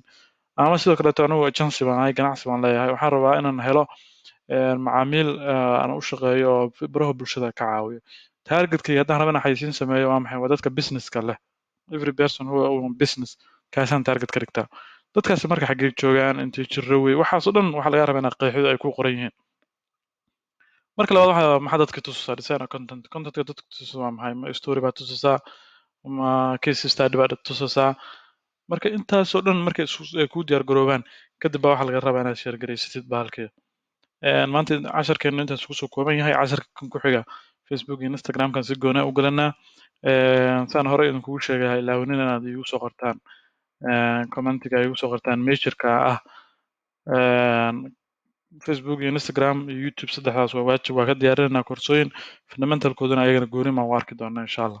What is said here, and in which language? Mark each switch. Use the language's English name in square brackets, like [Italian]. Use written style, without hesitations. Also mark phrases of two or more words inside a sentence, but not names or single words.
[Somali] Ama sidoo kaleeto anigu agency baan ahay, ganacsi baan leeyahay, waxaan rabaa inaan helo macaamiil aan u shaqeeyo oo baraha bulshada ka caawiyo. Targetkayga haddaan rabo inaan xayisiin sameeyo waa maxay? Waa dadka business-ka leh, [English] every person who own business [Somali] kaasaan target ka dhigtaa. Dadkaasi marka xaggee joogaan, intee jirro wey, waxaas oo dhan waxaa laga rabaa inaad qeexido ay ku qoran yihiin. Marka labaad maxaa dadka tusisaa? [English] Design content. [Somali] Contentka dadka tusisaa waa maxay? Ma story baad tusisaa, ma [English] case study [Somali] baad tusisaa? Marka intaasoo dhan markay ku diyaar garoobaan kadib baa waxaa laga rabaa inaad share garaysatid bahalkeeda. Maanta casharkeenu intaas kusoo kooban yahay. Casharka kan ku xiga Facebook iyo Instagram-kan si gooni u galanaa. Saan hore idinkugu sheegay ha ilaawinin inaad igu soo qortaan commentiga ay igu soo qortaan measure-ka ah Facebook iyo Instagram iyo YouTube saddexdaas waa waajib, waa ka diyaarinayna koorsooyin fundamentalkoodana ayagana gooni baan u arki doonaa [Arabic] insha Allah.